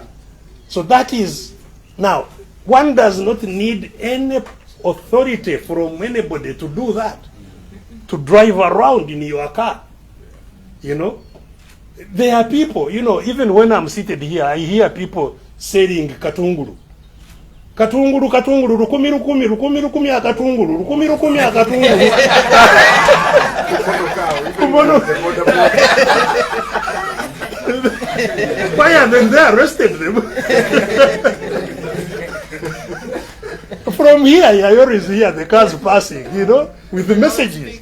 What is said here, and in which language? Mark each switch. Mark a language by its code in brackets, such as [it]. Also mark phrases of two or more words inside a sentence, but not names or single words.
[en] So that is, now, one does not need any authority from anybody to do that, to drive around in your car. There are people, even when I'm seated here, I hear people saying katunguru. [nyn] Katunguru, rukumi, akatunguru, rukumi, akatunguru. [en] Why and then they arrested them? From here, I always hear the cars passing, with the messages.